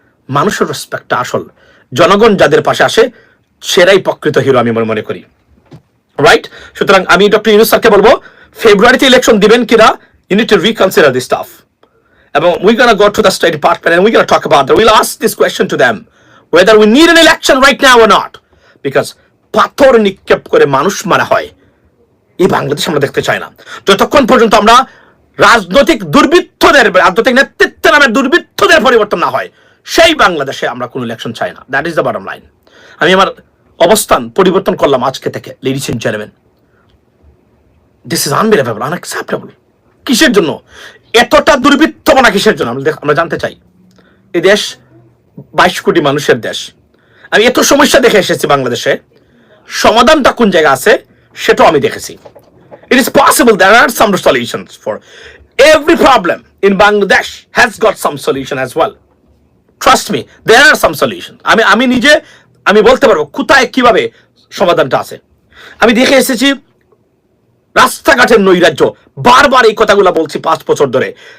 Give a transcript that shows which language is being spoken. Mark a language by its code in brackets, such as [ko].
[bn] মানুষের রেসপেক্টটা আসল। জনগণ যাদের পাশে আসে সেরাই প্রকৃত হিরো আমি মনে করি, রাইট? সুতরাং আমি ডক্টর ইউনূস স্যারকে বলবো, ফেব্রুয়ারিতে ইলেকশন দিবেন কিনা, [en] you need to reconsider this stuff. এবং we're gonna go to the State Department and we're gonna talk about that. We'll ask this question to them, whether we need an election right now or not. [bn] Because পাথর নিক্ষেপ করে মানুষ মারা হয়, এই বাংলাদেশ আমরা দেখতে চাই না। যতক্ষণ পর্যন্ত আমরা রাজনৈতিক নেতৃত্ব নামের দুর্বৃত্তদের পরিবর্তন না হয়, সেই বাংলাদেশে আমরা কোনো ইলেকশন চাই না। [en] That is the bottom line. [bn] আমি আমার অবস্থান পরিবর্তন করলাম আজকে থেকে, [en] Ladies and gentleman. This is unbelievable, unacceptable. [bn] কিসের জন্য এতটা দুর্বৃত্তপনা, কিসের জন্য আমরা জানতে চাই। এই দেশ 22 কোটি মানুষের দেশ। আমি এত সমস্যা দেখে এসেছি বাংলাদেশে, সমাধানটা কোন জায়গায় আছে সেটাও আমি দেখেছি। [en] It is possible there are some solutions for every problem in Bangladesh has got some solution as well. Trust me, there are some solutions. [bn] আমি বলতে পারবো কোথায় কিভাবে সমাধানটা আছে। আমি দেখে এসেছি রাস্তাঘাটের নৈরাজ্য, বারবার এই কথাগুলো বলছি 5 বছর ধরে।